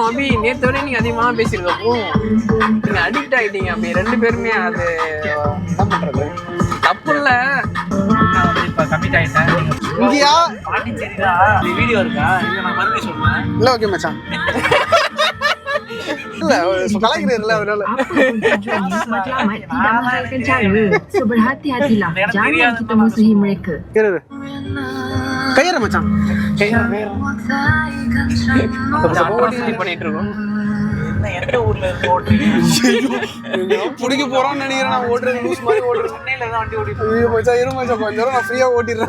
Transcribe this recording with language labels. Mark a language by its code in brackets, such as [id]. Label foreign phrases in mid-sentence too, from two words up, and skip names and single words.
[ta] அபி நேற்று வரையும் நீங்க அதிகமாக பேசியிருக்கப்போ நீங்க அடிக்ட் ஆகிட்டீங்க. அப்படி 2 பேருமே. அது என்ன பண்றது, தப்பு இல்லை. இங்கயா வீடியோ இருக்கா? இல்லை நான் மறுபடியும் சொல்றேன். இல்லை ஓகே மச்சான். இல்ல கலாய்க்கிறதுல அதனால [ms] tidak menghalalkan cara. So berhati-hatilah. Jangan kita musuhi mereka. [ta] கையற மச்சான். பண்ணிட்டு இருக்கோம். புடிக்க போறோம்னு நினைக்கிறேன். நான் ஓட்டுறது லூஸ் மாதிரி ஓட்டுறேன். சென்னையில தான் வண்டி ஓட்டிட்டு இரு மச்சான் கொஞ்ச நேரம் நான் ஃப்ரீயா ஓட்டிடுறேன்.